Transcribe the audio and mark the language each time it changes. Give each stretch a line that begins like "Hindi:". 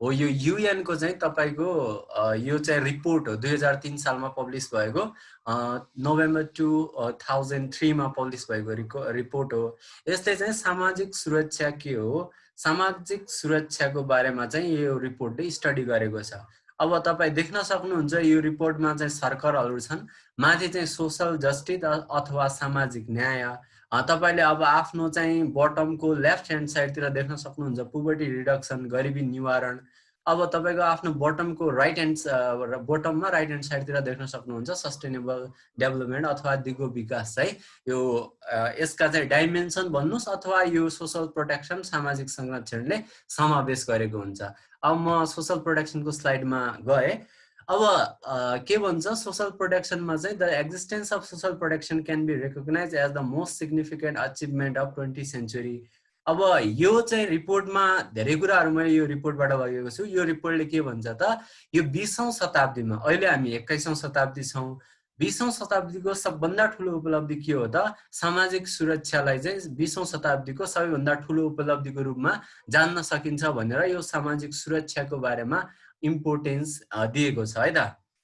Nepali: यो युएन को चाहिँ तपाईको यो चाहिँ रिपोर्ट हो, 2003 सालमा पब्लिस भएको, नोभेम्बर 2003 मा पब्लिस भएको रिपोर्ट हो। यस्तै चाहिँ सामाजिक सुरक्षा के हो, सामाजिक सुरक्षाको बारेमा चाहिँ यो रिपोर्टले स्टडी गरेको छ। अब तपाई देख्न सक्नुहुन्छ यो रिपोर्टमा चाहिँ सर्कलहरू छन्। माथि चाहिँ सोशल जस्टिस अथवा सामाजिक न्याय। तपाईले अब आफ्नो चाहिँ बटमको लेफ्ट ह्यान्ड साइडतिर देख्न सक्नुहुन्छ पोभर्टी रिडक्सन, गरिबी निवारण। अब तपाईको आफ्नो बटमको राइट ह्यान्ड बटममा राइट ह्यान्ड साइडतिर देख्न सक्नुहुन्छ सस्टेनेबल डेभलपमेन्ट अथवा दिगो विकास चाहिँ यो यसका चाहिँ डाइमेन्सन भन्नुस् अथवा यो सोशल प्रोटेक्सन, सामाजिक संरक्षणले समावेश गरेको हुन्छ। अब म सोशल प्रोटेक्सनको स्लाइडमा गए। अब के भन्छ सोशल प्रोटेक्सनमा चाहिँ
English: The existence of social protection can be recognised as the most significant achievement of 20th century.
Nepali: अब यो चाहिँ रिपोर्टमा धेरै कुराहरू मैले यो रिपोर्टबाट लगेको छु। यो रिपोर्टले के भन्छ त, यो 20औं शताब्दीमा, अहिले हामी 21औं शताब्दी छौँ, 20औं शताब्दीको सबभन्दा ठुलो उपलब्धि के हो त, सामाजिक सुरक्षालाई चाहिँ 20औं शताब्दीको सबैभन्दा ठुलो उपलब्धिको रूपमा जान्न सकिन्छ भनेर यो सामाजिक सुरक्षाको बारेमा इम्पोर्टेन्स दिएको छ है त।